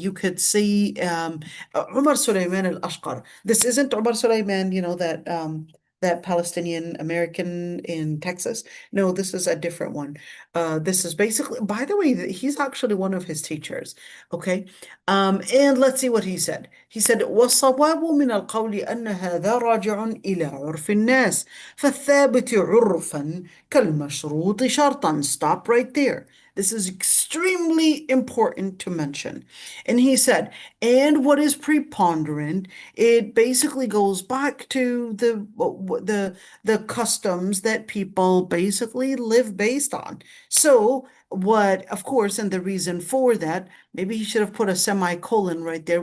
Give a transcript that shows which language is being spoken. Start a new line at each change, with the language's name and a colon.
English: You could see Umar Sulaiman al-Ashqar. This isn't Umar Sulaiman, that Palestinian American in Texas. No, this is a different one. This is basically, by the way, he's actually one of his teachers. Okay. And let's see what he said. He said,
Arabic: والصواب من القول أن هذا راجع إلى عرف الناس فالثابت عرفا كالمشروط شرطا.
English: Stop right there. This is extremely important to mention. And he said, and what is preponderant, it basically goes back to the customs that people basically live based on. So what, of course, and the reason for that, maybe he should have put a semicolon right there.